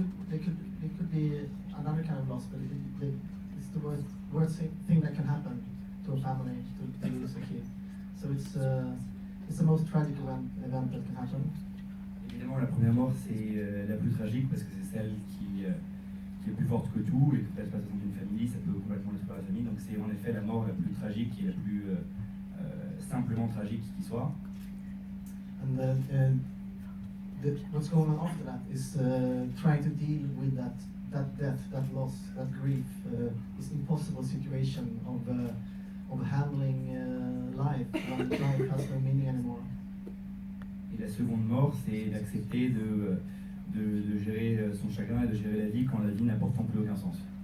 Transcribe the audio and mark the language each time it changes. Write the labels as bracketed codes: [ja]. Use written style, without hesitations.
[en] It could be another kind of loss, but it's the worst thing that can happen to a family to lose a kid. So it's the most tragic event that can happen. [fr] Évidemment, la première mort, c'est la plus tragique parce que c'est celle qui est plus forte que tout et que peut-être pas dans une famille, ça peut complètement détruire la famille. Donc c'est en effet la mort la plus tragique et la plus simplement tragique qui soit. [en] And what's going on after that is trying to deal with that death, that loss, that grief, this impossible situation of handling life when life has no meaning anymore. [fr] Et la seconde mort, c'est d'accepter de gérer son chagrin et de gérer la vie quand la vie n'a pourtant plus aucun sens.